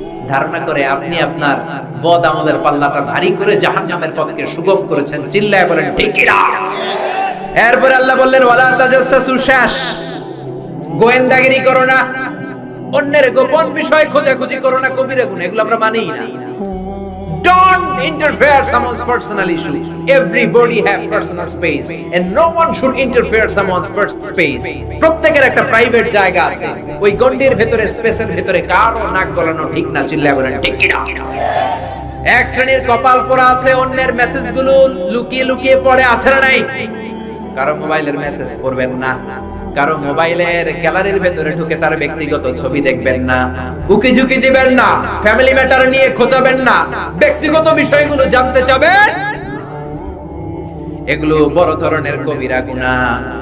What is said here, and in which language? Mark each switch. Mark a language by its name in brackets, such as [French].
[Bangla] ধারণা করে আপনি আপনার বদ আমলের পাল্লাটা ভারী করে জাহান্নামের পথকে সুগম করেছেন। চিল্লায় বলেন ঠিক কি না? এরপর আল্লাহ বললেন [Arabic] ওয়ালা তাজাসসু, [Bangla] শেষ। গোয়েন্দাগিরি করো না, অন্যের গোপন বিষয় খোঁজাখুঁজি করো না, কবিরা গুনাহ, এগুলো আমরা মানি না। [English] Don't interfere someone's personal issue. Everybody have personal space and no one should interfere someone's personal space. [Bangla] প্রত্যেকের একটা প্রাইভেট জায়গা আছে। ওই গন্ডির ভেতরে স্পেসের ভেতরে কারো নাক গলানো ঠিক না, চিল্লায় বলেন ঠিক কি না? এক শ্রেণীর কপাল পোড়া আছে, অন্যের মেসেজগুলো লুকিয়ে লুকিয়ে পড়ে, আছে না নাই? কারো মোবাইলের মেসেজ পড়বেন না, কারো মোবাইলের গ্যালারির ভেতরে ঢুকে তার ব্যক্তিগত ছবি দেখবেন না, উকি ঝুঁকি দিবেন না, ফ্যামিলি ম্যাটার নিয়ে খোঁজাবেন না, ব্যক্তিগত বিষয়গুলো জানতে চাবেন, এগুলো বড় ধরনের কবিরা গুনাহ।